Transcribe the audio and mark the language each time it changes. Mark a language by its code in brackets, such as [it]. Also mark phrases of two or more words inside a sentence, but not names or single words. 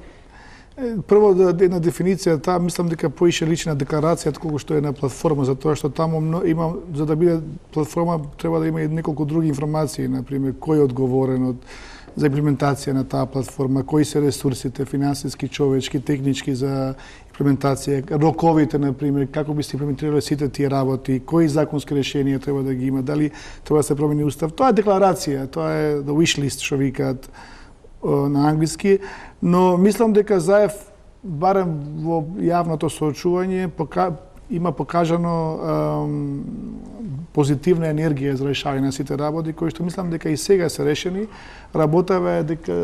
[mk] Прво една дефиниција, таа мислам дека поише лична декларација отколку што е на платформа, затоа што таму има, за да биде платформа треба да има и неколку други информации, например кој е одговорен за имплементација на таа платформа, кои се ресурсите, финансиски, човечки, технички за имплементација, роковите, например, како би се имплементирале сите тие работи, кои законски решенија треба да ги има, дали треба да се промени устав. Тоа е декларација, тоа е [en] the wish list [mk] што викаат на англиски, но мислам дека Заев, барем во јавното соочување, има покажано позитивна енергија за решавање на сите работи, кои што мислам дека и сега се решени. Работава дека...